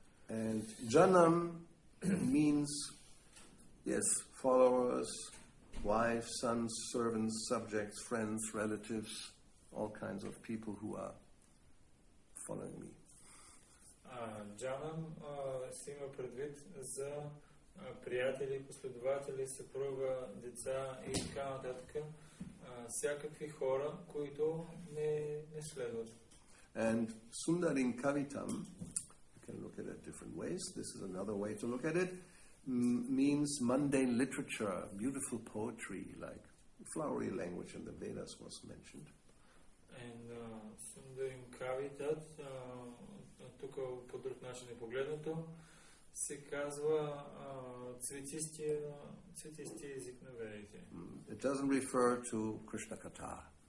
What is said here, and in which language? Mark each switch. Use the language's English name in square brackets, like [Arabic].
[English] And janam means, yes, followers, wives, sons, servants, subjects, friends, relatives, all kinds of people who are following me. [Bulgarian] Джанам се има предвид за приятели, последователи, съпруга, деца и така нататък. Всякакви хора, които не следват. [English] And Sundaring Kavitam, you can look at it different ways. This is another way to look at it. Means mundane literature, beautiful poetry, like flowery language in the Vedas was mentioned. [Bulgarian] And Sundaring Kavitat, тук по друг начин е погледнато, се казва цветистия език на ведите. [English] It doesn't refer to Krishna Katha.